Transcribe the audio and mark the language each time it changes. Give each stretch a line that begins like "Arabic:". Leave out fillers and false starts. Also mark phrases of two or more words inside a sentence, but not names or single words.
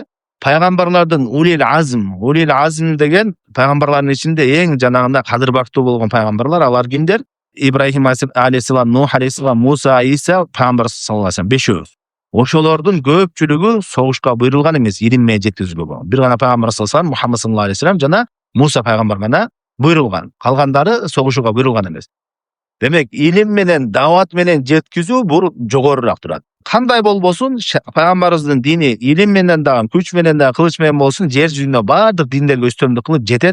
Kyrgyz: Пайгамбарлардын
Arabic: أولي العزم
Kyrgyz: деген пайгамбарлардын ичинде эң жанагында кадыр бактуу болгон пайгамбарлар, алар кимдер? Ибрахим алейхиссалам, Нух алейхиссалам, Муса, Иса, пайгамбар
Arabic: صلى الله عليه وسلم,
Kyrgyz: бешөө. Ошолордун көпчүлүгү согушка буйрулган эмес, илим менен жеткизүүгө болгон. Бир гана пайгамбар
Arabic: صلى الله عليه وسلم,
Kyrgyz: Мухаммад
Arabic: صلى الله عليه وسلم
Kyrgyz: жана Муса пайгамбар гана буйрулган. Калгандары согушууга буйрулган эмес. Демек, илим менен, дават менен жеткизүү бул жогорураак турат. Кандай болбосун, пайгамбарыбыздын дини илим менен дагы, күч менен дагы, кылыч менен болсун, жер жүзүнө бардык диндерге үстөмдүк кылып жетет.